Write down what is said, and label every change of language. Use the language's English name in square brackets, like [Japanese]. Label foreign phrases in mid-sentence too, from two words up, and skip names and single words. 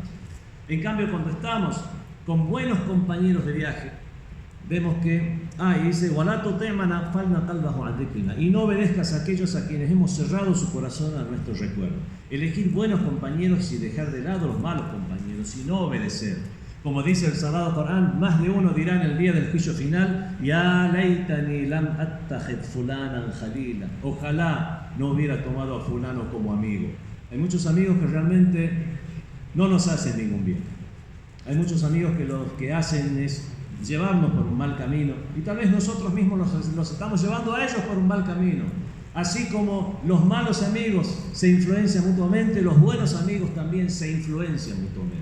[Spanish] En cambio, cuando estamos con buenos compañeros de viaje, vemos que, dice, y no obedezcas a aquellos a quienes hemos cerrado su corazón a nuestro recuerdo. Elegir buenos compañeros y dejar de lado los malos compañeros y no obedecer. Como dice el Sagrado Corán, más de uno dirá en el día del juicio final, [Arabic] يا ليتني لم أتخذ فلانا خليلا. [Spanish] Ojalá no hubiera tomado a fulano como amigo. Hay muchos amigos que realmente no nos hacen ningún bien. Hay muchos amigos que lo que hacen es llevarnos por un mal camino, y tal vez nosotros mismos los estamos llevando a ellos por un mal camino. Así como los malos amigos se influencian mutuamente, los buenos amigos también se influencian mutuamente.